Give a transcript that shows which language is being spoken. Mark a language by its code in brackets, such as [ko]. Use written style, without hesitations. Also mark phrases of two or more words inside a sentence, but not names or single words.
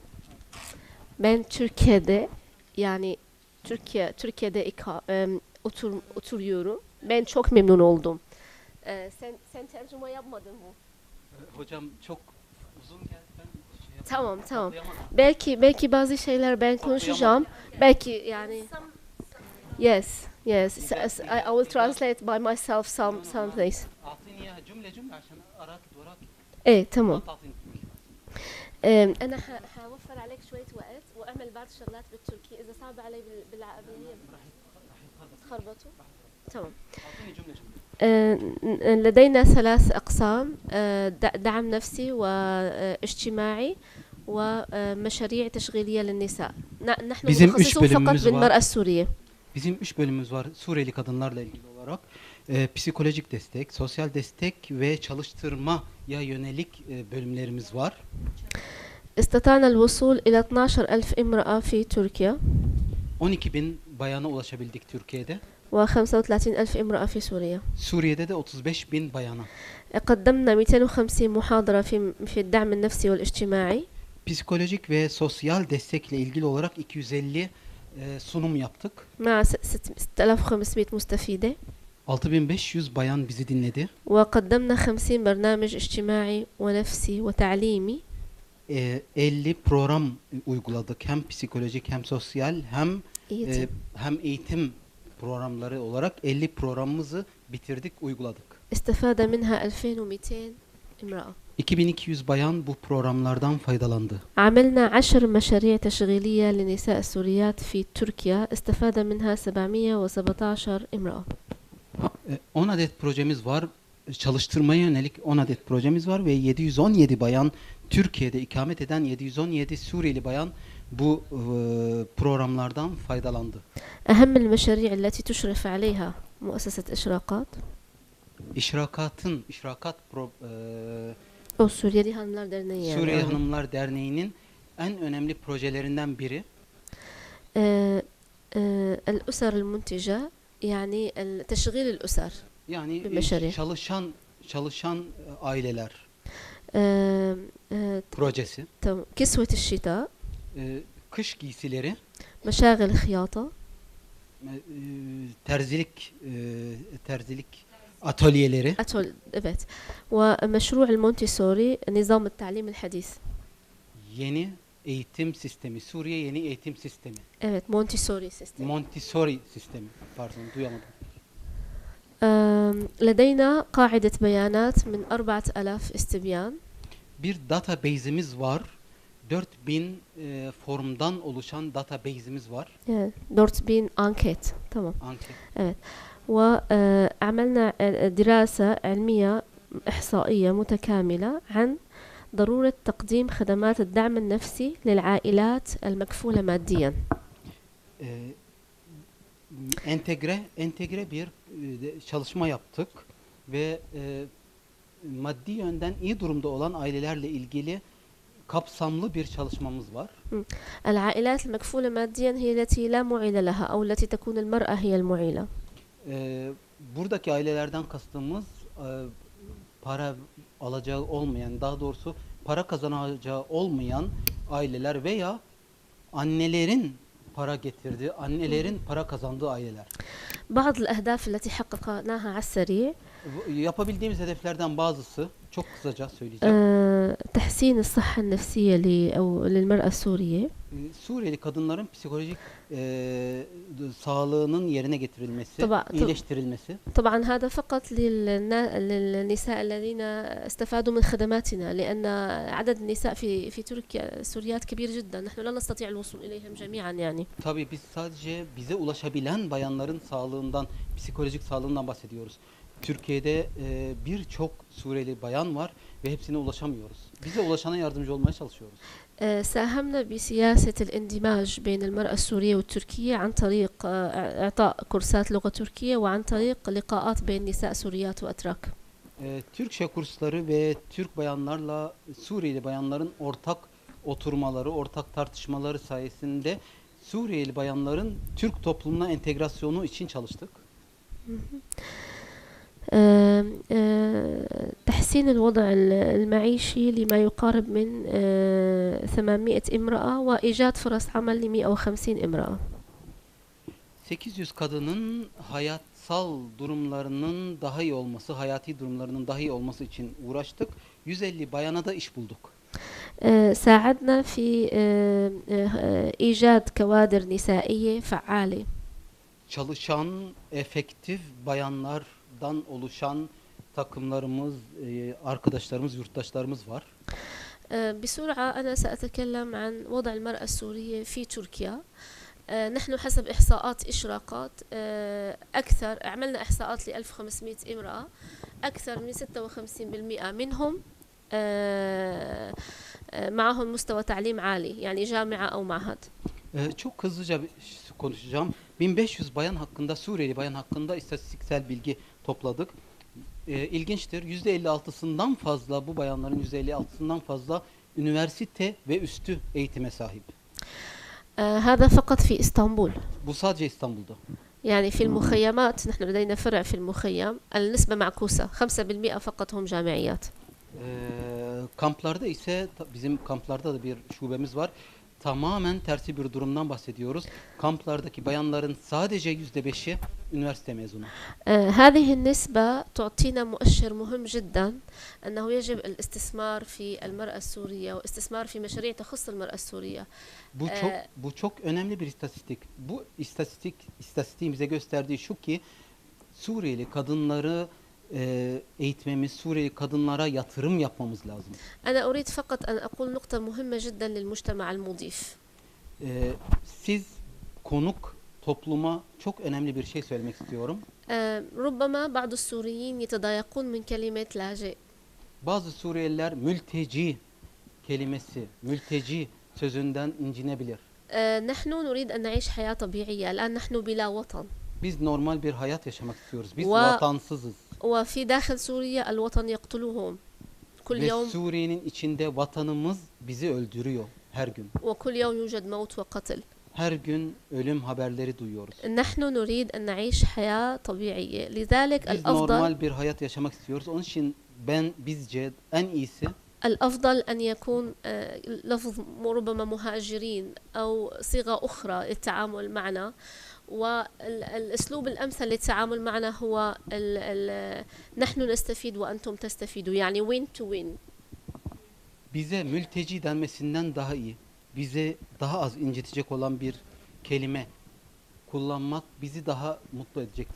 [tr] Ben Türkiye'de, yani Türkiye'de oturuyorum. Ben çok memnun oldum. Sen tercüme yapmadın mı? Hocam çok uzun geldi. Tamam. Belki bazı şeyler ben konuşacağım. Belki yani. [en] Yes. I will translate by myself some things. [ar] أعطيني جملة عشان أراك وراك. إيه تمام. تعطيني. أنا هوفر عليك شوية وقت وأعمل بعض الشغلات بالتركي، إذا صعب علي بالعربية تخربطوا. تمام. أعطيني جملة. لدينا 3 أقسام: دعم نفسي واجتماعي ومشاريع تشغيلية للنساء. نحن متخصصون فقط بالمرأة السورية. [tr] Bizim 3 bölümümüz var Suriyeli kadınlarla ilgili olarak. Psikolojik destek, sosyal destek ve çalıştırma yönelik bölümlerimiz var. [ar] استطعنا الوصول إلى 12,000 امرأة في تركيا [tr] 12.000 bayana ulaşabildik Türkiye'de. [ar] و35,000 امرأة في سوريا. [tr] Suriye'de de 35.000 bayana. [ar] قدمنا 250 محاضرة في الدعم النفسي والاجتماعي. [tr] Psikolojik ve sosyal destekle ilgili olarak 250 sunum yaptık. [ar] مع 6500 مستفيدة. [tr] 6500 bayan bizi dinledi. [ar] وقدمنا 50 برنامج اجتماعي ونفسي وتعليمي. [tr] 50 program uyguladık. Hem psikolojik hem sosyal hem eğitim programları olarak 50 programımızı bitirdik, uyguladık. [ar] استفاد منها 2200 امرأة. [tr] 2200 bayan bu programlardan faydalandı. [ar] عملنا 10 مشاريع تشغيلية لنساء السوريات في تركيا استفاد منها 717 امرأة. [tr] 10 adet projemiz var. Çalıştırmaya yönelik 10 adet projemiz var ve 717 bayan, Türkiye'de ikamet eden 717 Suriyeli bayan bu programlardan faydalandı. [ar] أهم المشاريع التي تشرف عليها مؤسسة إشراقات [tr] o Suriyeli Hanımlar Derneği yani. Suriye Hanımlar Derneği'nin en önemli projelerinden biri. [ar] الأسر المنتجة يعني تشغيل الأسر. [tr] Yani çalışan aileler projesi. [ar] كسوة الشتاء. [tr] Kış giysileri. [ar] مشاغل الخياطة. [tr] Terzilik atölyeleri. Evet. [ar] ومشروع المونتيسوري نظام التعليم الحديث. [tr] Yeni eğitim sistemi. Suriye yeni eğitim sistemi. Evet, Montessori sistemi. Montessori sistemi. Pardon, duyamadım. [ar] لدينا قاعدة بيانات من 4000 استبيان. [tr] Bir database'imiz var. 4000 formdan oluşan database'imiz var. Evet, 4000 anket. Tamam. Anket. Evet. [ar] وعملنا دراسة علمية إحصائية متكاملة عن ضرورة تقديم خدمات الدعم النفسي للعائلات المكفولة ماديا. [tr] Entegre bir çalışma yaptık ve maddi yönden iyi durumda olan ailelerle ilgili kapsamlı bir çalışmamız var. [ar] العائلات المكفولة ماديا هي التي لا معيل لها أو التي تكون المرأة هي المعيلة. [tr] Buradaki ailelerden kastımız para alacağı olmayan, daha doğrusu para kazanacağı olmayan aileler veya annelerin para getirdiği, annelerin para kazandığı aileler. [ar] بعض الأهداف التي حققناها على السريع. [tr] Yapabildiğimiz hedeflerden bazısı çok kısaca söyleyeceğim. [ar] تحسين الصحة النفسية للمرأة السورية. [tr] Suriyeli kadınların psikolojik sağlığının yerine getirilmesi, iyileştirilmesi. [ar] طبعا هذا فقط للنساء الذين استفادوا من خدماتنا لأن عدد النساء في تركيا السوريات كبير جدا نحن لا نستطيع الوصول إليهم جميعا يعني. [tr] Tabii biz sadece bize ulaşabilen bayanların sağlığından, psikolojik sağlığından bahsediyoruz. Türkiye'de birçok Suriyeli bayan var ve hepsine ulaşamıyoruz. Bize ulaşana yardımcı olmaya çalışıyoruz. [ar] ساهمنا بسياسة الاندماج بين المرأة السورية والتركية عن طريق إعطاء كورسات لغة تركية وعن طريق لقاءات بين نساء سوريات وأتراك. [tr] Türkçe kursları ve Türk bayanlarla Suriyeli bayanların ortak oturmaları, ortak tartışmaları sayesinde Suriyeli bayanların Türk toplumuna entegrasyonu için çalıştık. [ar] تحسين الوضع المعيشي لما يقارب من 800 امرأة وإيجاد فرص عمل ل 150 امرأة. [tr] 800 kadının hayatsal durumlarının daha iyi olması, hayati durumlarının daha iyi olması için uğraştık. 150 bayana da iş bulduk. [ar] ساعدنا في إيجاد كوادر نسائية فعالة. [tr] Çalışan, efektif bayanlardan oluşan takımlarımız, arkadaşlarımız, yurttaşlarımız var. [ar] بسرعة أنا سأتكلم عن وضع المرأة السورية في تركيا. نحن حسب إحصاءات إشراقات عملنا إحصاءات ل 1500 امرأة أكثر من 56% منهم معهم مستوى تعليم عالي يعني جامعة أو معهد. [tr] Çok hızlıca konuşacağım. 1500 bayan hakkında, Suriyeli bayan hakkında istatistiksel bilgi topladık. ilginçtir. %56'sından fazla, bu bayanların %56'sından fazla üniversite ve üstü eğitime sahip. [ar] هذا فقط في إسطنبول. [tr] Bu sadece İstanbul'da. [ar] يعني في المخيمات نحن لدينا فرع في المخيم النسبة معكوسة 5% فقط هم جامعيات. [tr] Kamplarda ise bizim kamplarda da bir şubemiz var. Tamamen tersi bir durumdan bahsediyoruz. Kamplardaki bayanların sadece %5'i üniversite mezunu. [ar] هذه النسبة تعطينا مؤشر مهم جدا أنه يجب الاستثمار في المرأة السورية واستثمار في مشاريع تخص المرأة السورية. [tr] Bu çok önemli bir istatistik. Bu istatistiğin bize gösterdiği şu ki Suriyeli kadınları eğitmemiz, Suriyeli kadınlara yatırım yapmamız lazım. [ar] أنا أريد فقط أن أقول نقطة مهمة جدا للمجتمع المضيف. [tr] Siz konuk topluma çok önemli bir şey söylemek istiyorum. [ar] ربما بعض السوريين يتضايقون من كلمة لاجئ. [tr] Bazı Suriyeliler mülteci kelimesi, mülteci sözünden incinebilir. [ar] نحن نريد أن نعيش حياة طبيعية. الآن نحن بلا وطن. [tr] Biz normal bir hayat yaşamak istiyoruz. Biz vatansızız. [ar] وفي داخل سوريا الوطن يقتلهم كل [tr] Ve [ar] يوم. [tr] Suriye'nin içinde vatanımız bizi öldürüyor her gün. [ar] وكل يوم يوجد موت وقتل. [tr] Her gün ölüm haberleri duyuyoruz. [ar] نحن نريد أن نعيش حياة طبيعية. لذلك [tr] Biz [ar] الأفضل [tr] normal bir hayat yaşamak istiyoruz. Onun için bizce en iyisi [ar] الأفضل أن يكون لفظ ربما مهاجرين أو صيغة أخرى للتعامل معنا. والأسلوب الأمثل للتعامل معنا هو نحن نستفيد وأنتم تستفيدوا يعني [en] win to win. [tr] bize mülteci denmesinden daha iyi, bize daha az incitecek olan bir kelime kullanmak bizi daha mutlu edecektir.